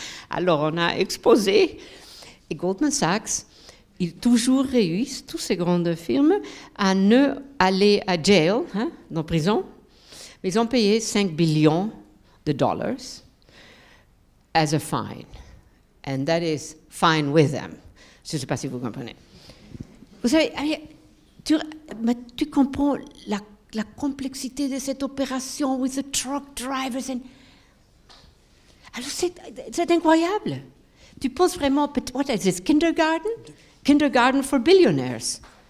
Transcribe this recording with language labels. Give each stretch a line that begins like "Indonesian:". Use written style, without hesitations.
French: Alors on a exposé, et Goldman Sachs, ils toujours réussissent, toutes ces grandes firmes, à ne aller à jail, hein, dans prison.
English: Ils ont payé $5 billion as a fine. And that is fine with them.
French: Je ne sais pas si vous comprenez. Vous savez, tu comprends la complexité de cette opération with the truck drivers. Alors c'est incroyable.
English: Tu penses vraiment, what is this, kindergarten? Kindergarten for billionaires.